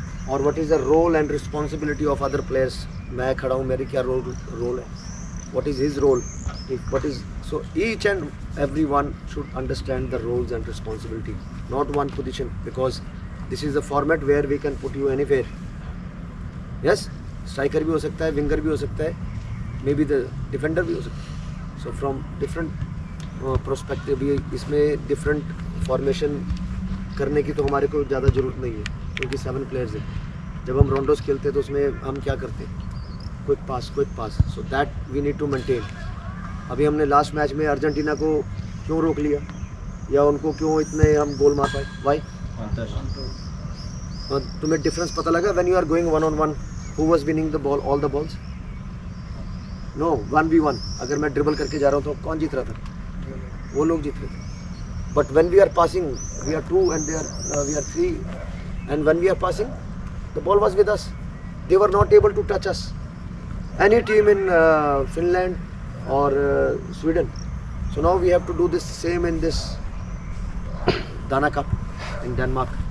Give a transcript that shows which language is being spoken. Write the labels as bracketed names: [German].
[English] और what is the role and responsibility of other players. [Hindi] मैं खड़ा हूँ, मेरी क्या role है, [English] what is his role, what is, so each and everyone should understand the roles and responsibility, not one position, because this is the format where we can put you anywhere. [Hindi] Yes, striker भी हो सकता है, winger भी हो सकता है, [English] maybe the defender [Hindi] भी हो सकता है. [English] So from different perspective, [Hindi] इसमें different formation करने की तो हमारे को ज़्यादा ज़रूरत नहीं है, क्योंकि 7 प्लेयर्स हैं. जब हम रोंडोस खेलते हैं तो उसमें हम क्या करते हैं, quick pass, [English] So that we need to maintain. [Hindi] अभी हमने लास्ट मैच में अर्जेंटीना को क्यों रोक लिया, या उनको क्यों इतने हम गोल मार पाए, वाई? तुम्हें डिफरेंस पता लगा [English] When you are going 1-on-1, who was winning the ball, all the balls? No, 1v1. [Hindi] अगर मैं ड्रिबल करके जा रहा हूँ तो कौन जीत रहा था? वो लोग जीत रहे थे. [English] But when we are passing, we are 2 and we are 3, and when we are passing, the ball was with us. They were not able to touch us. Any team in Finland or Sweden. So now we have to do this same in this Dana Cup in Denmark.